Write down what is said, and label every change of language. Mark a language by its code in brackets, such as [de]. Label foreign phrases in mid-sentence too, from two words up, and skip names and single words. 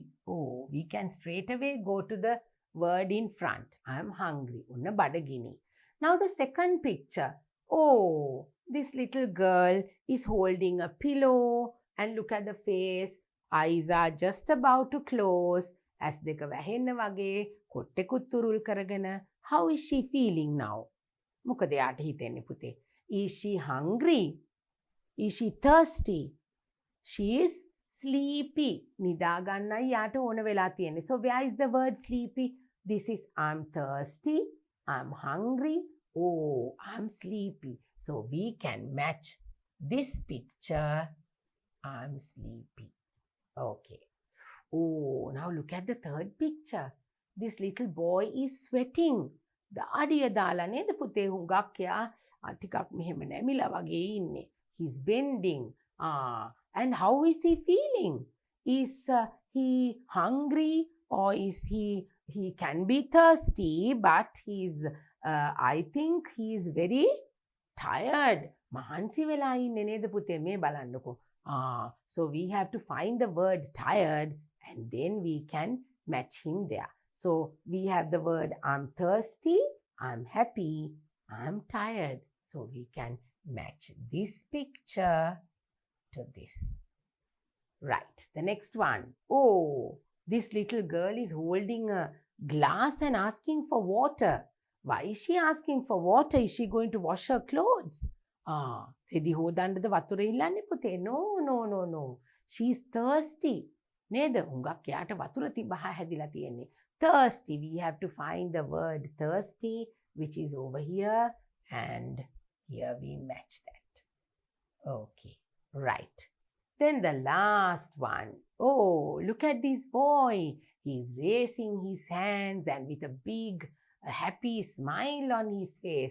[en] Oh, we can straight away go to the word in front. I'm hungry. [si] උන්න බඩගිනි. [en] Now the second picture. Oh, this little girl is holding a pillow and look at the face. Eyes are just about to close. [si] As දෙක වැහෙන්න වගේ කොට්ටෙකුත් තුරුල් කරගෙන. [en] How is she feeling now? [si] මොකද යාට හිතෙන්නේ පුතේ? [en] Is she hungry? Is she thirsty? She is sleepy. [si] නිදා ගන්නයි යාට ඕන වෙලා තියෙන්නේ. [en] So where is the word sleepy? This is I'm thirsty, I'm hungry, oh, I'm sleepy. So we can match this picture. I'm sleepy. Okay. Oh, now look at the third picture. This little boy is sweating. [si] දාඩිය දාලා නේද පුතේ හුඟක් යා ටිකක් මෙහෙම නැමිලා වගේ ඉන්නේ. [en] He's bending. And how is he feeling? Is he hungry or is he can be thirsty, but I think he is very tired. [si] මහන්සි වෙලා ඉන්නේ නේද පුතේ මේ බලන්නකෝ. [en] So we have to find the word tired and then we can match him there. So we have the word I'm thirsty, I'm happy, I'm tired. So we can match this picture to this. Right, the next one. Oh, this little girl is holding a glass and asking for water. Why is she asking for water? Is she going to wash her clothes? [si] රෙදි හොදන්නද වතුර ඉල්ලන්නේ පුතේ? [en] No. She's thirsty. [si] නේද? හුඟක් යාට වතුර තිබහා හැදිලා තියෙන්නේ. [en] Thirsty. We have to find the word thirsty, which is over here, and here we match that. Okay, right. Then the last one. Oh, look at this boy. He's raising his hands and with a big, happy smile on his face.